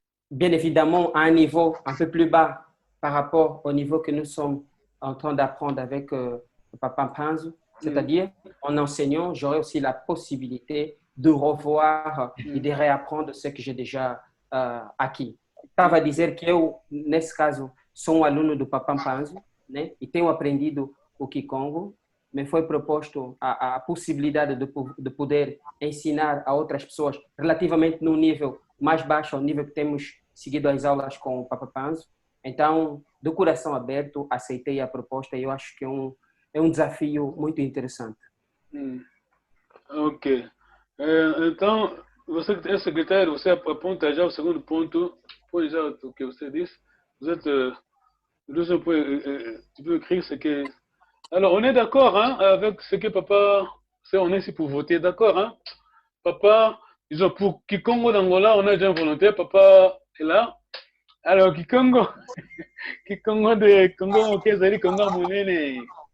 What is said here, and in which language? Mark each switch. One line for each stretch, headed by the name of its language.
French: Bien évidemment, à un niveau un peu plus bas par rapport au niveau que nous sommes en train d'apprendre avec Papa Mpanzu. C'est-à-dire, en enseignant, j'aurai aussi la possibilité de revoir e de reapprendre ce que j'ai déjà aqui.
Portuguese: Estava a dizer que eu, nesse caso, sou aluno do Papa Mpanzu, né? E tenho aprendido o Kikongo, mas foi proposto a possibilidade de poder ensinar a outras pessoas relativamente no nível mais baixo, ao nível que temos seguido as aulas com o Papa Panzo. Então, do coração aberto, aceitei a proposta e eu acho que é um desafio muito interessante. Ok. Então, você que é secretário, você aponta já o segundo ponto, depois já o que você disse.
French: Vous êtes, tu peux écrire ce que... Alors, on est d'accord hein, avec ce que papa... On est ici pour voter, d'accord hein? Papa, disons, pour Kikongo d'Angola, on a déjà un volontaire, papa est là. Alors, Kikongo, Kikongo de Congo, ok, Zali, Congo Mounene.